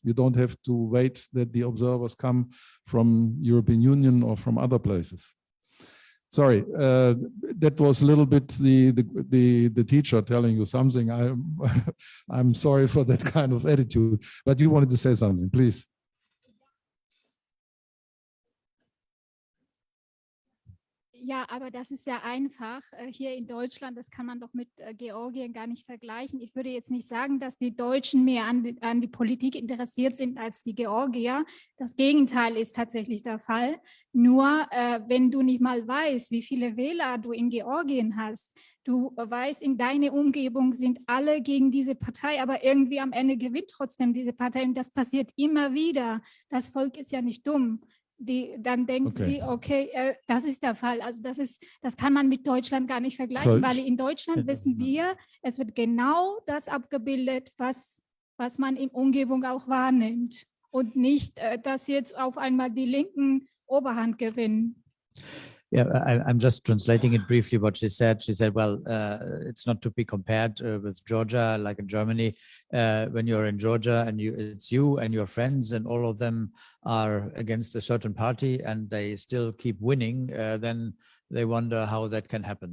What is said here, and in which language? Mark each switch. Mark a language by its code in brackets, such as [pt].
[en] You don't have to wait that the observers come from European Union or from other places. Sorry, that was a little bit the teacher telling you something. I'm sorry for that kind of attitude, but you wanted to say something, please. [de] Ja, aber das ist ja einfach. Hier in Deutschland, das kann man doch mit Georgien gar nicht vergleichen. Ich würde jetzt nicht sagen, dass die Deutschen mehr an die Politik interessiert sind als die Georgier. Das Gegenteil ist tatsächlich der Fall. Nur wenn du nicht mal weißt, wie viele Wähler du in Georgien hast, du weißt, in deiner Umgebung sind alle gegen diese Partei, aber irgendwie am Ende gewinnt trotzdem diese Partei. Und das passiert immer wieder. Das Volk ist ja nicht dumm. Dann denkt sie, okay, das ist der Fall. Also das kann man mit Deutschland gar nicht vergleichen, weil in Deutschland wissen wir, es wird genau das abgebildet, was man in Umgebung auch wahrnimmt und nicht, dass jetzt auf einmal die Linken Oberhand gewinnen. [en] Yeah, I'm just translating it briefly what she said. She said, well, it's not to be compared with Georgia, like in Germany. When you're in Georgia and it's you and your friends and all of them are against a certain party and they still keep winning, then they wonder how that can happen.